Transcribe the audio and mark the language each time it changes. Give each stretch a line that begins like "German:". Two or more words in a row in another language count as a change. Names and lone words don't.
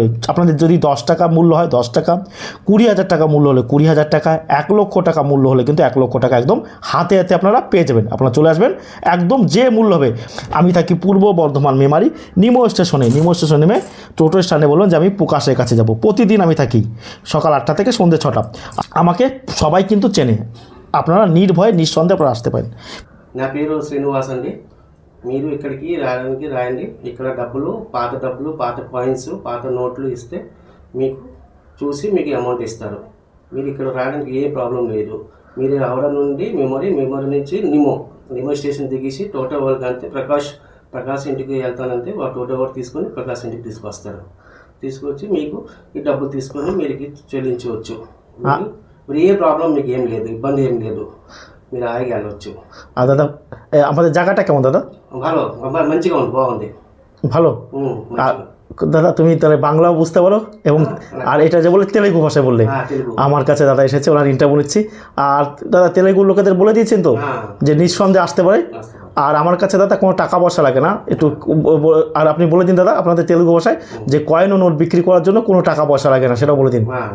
Bangla: আপনাদের যদি 10 টাকা মূল্য হয় 10 টাকা, 20,000 টাকা মূল্য হলে 20,000 টাকা, 1 লক্ষ টাকা মূল্য হলে কিন্তু 1 লক্ষ টাকা একদম হাতে হাতে আপনারা পেয়ে যাবেন। আপনারা চলে আসবেন, একদম যে মূল্য হবে। আমি থাকি পূর্ব বর্ধমান মেমারি নিমো স্টেশনে নেমে টোটো স্ট্যান্ডে বলবেন যে আমি প্রকাশের কাছে যাব। প্রতিদিন আমি থাকি সকাল 8টা থেকে সন্ধ্যে 6টা। আমাকে సబాయి কিন্তু চেনে, আপনারা নির্ভয়ে నిస్సందేహంగా আপনারা আসতে পারেন।
Telugu: నా పేరు శ్రీనివాస్ అండి. మీరు ఇక్కడికి రాయండి. ఇక్కడ డబ్బులు, పాత కాయిన్స్, పాత నోట్లు ఇస్తే మీకు చూసి మీకు అమౌంట్ ఇస్తారు. మీరు ఇక్కడ రావడానికి ఏ ప్రాబ్లం లేదు. మీరు హౌరా నుండి మెమరీ నుంచి నిమో స్టేషన్ దిగేసి టోటో వాళ్ళకి అంతే ప్రకాష్ ఇంటికి వెళ్తానంటే వాళ్ళు టోటో వాళ్ళు తీసుకొని ప్రకాష్ ఇంటికి తీసుకొస్తారు. తీసుకొచ్చి మీకు ఈ డబ్బులు తీసుకొని మీరు చెల్లించవచ్చు. మీరు ఏ ప్రాబ్లం మీకు ఏం లేదు, ఇబ్బంది ఏం లేదు, మీరు హాయిగా వెళ్ళవచ్చు।
Bangla: দাদা আমাদের জায়গাটা কেমন দাদা? ভালো,
Telugu: మంచిగా ఉంది, బాగుంది,
Bangla: ভালো। দাদা তুমি তাহলে বাংলাও বুঝতে পারো এবং আর এটা যে বলে তেলেগু ভাষায় বললে, আমার কাছে দাদা এসেছে, ওনার ইন্টারভিউ নিচ্ছি। আর দাদা তেলেগু লোকেদের বলে দিয়েছেন তো যে নিঃসন্দেহে আসতে পারে। আর আমার কাছে দাদা কোনো টাকা পয়সা লাগে না, একটু আর আপনি বলে দিন দাদা আপনাদের তেলেগু ভাষায় যে কয়েন ও নোট বিক্রি করার জন্য কোনো টাকা পয়সা লাগে না, সেটাও বলে দিন।